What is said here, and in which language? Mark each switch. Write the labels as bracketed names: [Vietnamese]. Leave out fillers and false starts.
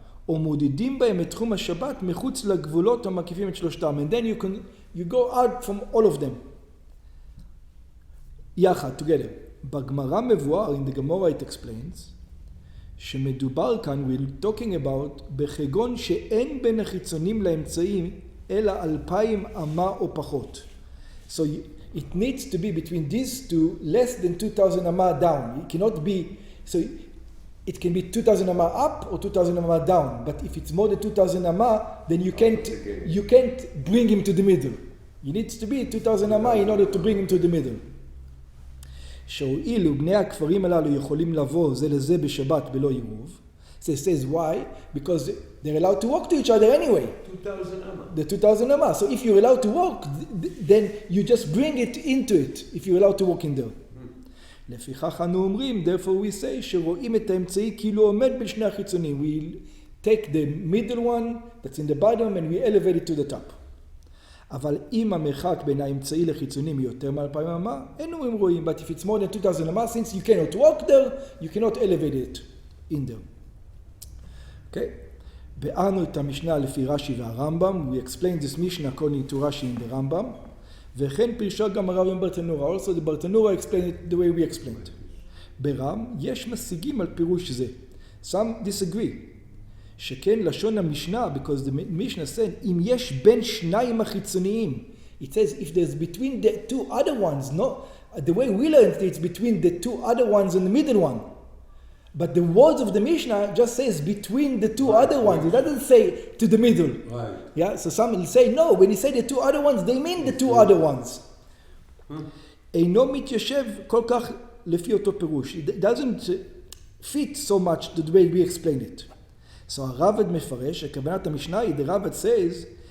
[Hebrew] ומודדים בהם את תחום השבת מחוץ לגבולות המקיפים את שלושתם. [English] And then you go out from all of them. [Hebrew] יחד, [English] together. [Hebrew] בגמרא מבואר, [English] in the Gemara it explains, [Hebrew] שמדובר כאן, [English] we're talking about, [Hebrew] בחגון שאין בין החיצונים לאמצעים, אלא 2,000 אמה או פחות. [English] So it needs to be between these two, less than 2,000 אמה down. It cannot be, so it can be 2,000 amma up or 2,000 amma down. But if it's more than 2,000 amma, then you can't bring him to the middle. It needs to be 2,000 amma in order to bring him to the middle. [Hebrew] שהואילו בני הכפרים הללו יכולים לבוא זה לזה בשבת בלא עירוב. [English] So it says why? Because they're allowed to walk to each other anyway. 2,000 amma. The 2,000 amma. So if you're allowed to walk, then you just bring it into it if you're allowed to walk in there. [Hebrew] לפיכך אנו אומרים, [English] therefore we say, [Hebrew] שרואים את האמצעי כאילו עומד בין שני החיצונים. [English] We take the middle one that's in the bottom and we elevate it to the top. [Hebrew] אבל אם המרחק בין האמצעי לחיצונים יותר מ-2,000 אמה, אינו רואים. [English] But if it's more than 2,000 אמה, since you cannot walk there, you cannot elevate it in there. Okay? [Hebrew] בארנו את המשנה לפי רש"י והרמב"ם. [English] We explain this Mishnah according to Rashi in the Rambam. [Hebrew] וכן פירשה גם הרב עם ברטנורה. [English] Also the Bartenura explained it the way we explained. [Hebrew] ברם יש משיגים על פירוש זה. [English] Some disagree. [Hebrew] שכן לשון המשנה, [English] because the Mishnah said, [Hebrew] אם יש בין שניים החיצוניים. [English] It says if there's between the two other ones, no, the way we learned it, it's between the two other ones and the middle one. But the words of the Mishnah just says between the two other ones. It doesn't say to the middle. Right. Yeah. So some will say no. When he say the two other ones, they mean the two other ones. [Hebrew] אינו מתיישב כל כך לפי אותו פירוש. [English] It doesn't fit so much the way we explain it. So [Hebrew] הרבד מפרש, הכוונת המשנה, [English] the Rabbi says,